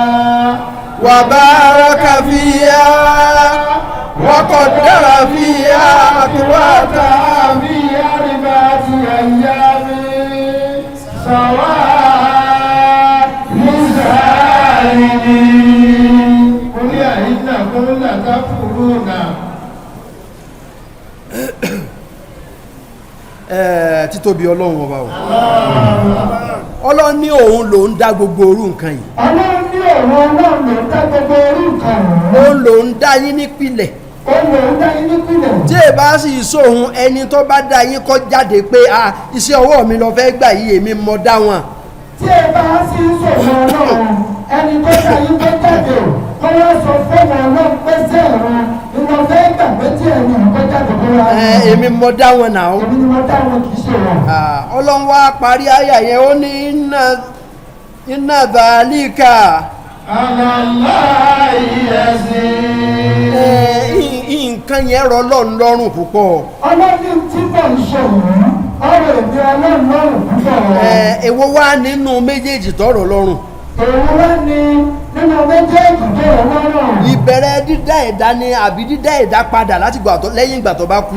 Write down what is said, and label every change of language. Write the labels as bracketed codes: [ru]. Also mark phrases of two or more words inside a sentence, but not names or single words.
[ar] وبارك فيها وقدر فيها أقواتها في أربعة أيام سواء للسائلين قل إنكم لتكفرون [yo] títóbi ọlọ́run ọba o ọlọ́run ní òun ló ń dá gbogbo orú nǹkan yìí ọlọ́run ní òun ọlọ́run ló ń dá gbogbo orí nǹkan òun ló ń dá yín nípìlẹ̀ òun ló ń dá yín nípìnlẹ̀ tí ẹ bá sì sóhun ẹni tó bá dá yín kọ́ jáde pé iṣẹ́ ọwọ́ mi lọ fẹ́ gbà yìí èmi mọ dá wọn tí ẹ bá sì ń sọ̀rọ̀ ọlọ́run ẹni tó dá yín tó jáde kọ́ wá sọ fún ọlọ́run pé sẹ́ẹ̀rùn ìwọ fẹ́ gbà pé tí ẹni ìkọ́ jáde kó wá èmi mọ dá wọn náà èmi ni mo dá wọn kì í ṣe wọn. ọlọ́run wá parí àyà yẹn ó ní iná dhalika [ar] على الله يسير [yo] nǹkan yẹn rọ lọ́run lọ́rùn púpọ̀ ọlọ́run tí mò ń sọ yìí ọ̀rọ̀ èmi ọlọ́run lọ́rùn púpọ̀. èwo wá nínú méjèèjì tọrọ lọ́rùn èwo wá ní nínú méjèèjì tó rọ lọ́rùn. ìbẹ̀rẹ̀ dídá ẹ̀dá ni àbí dídá ẹ̀dá padà láti gbà tó lẹ́yìn ìgbà tó bá kú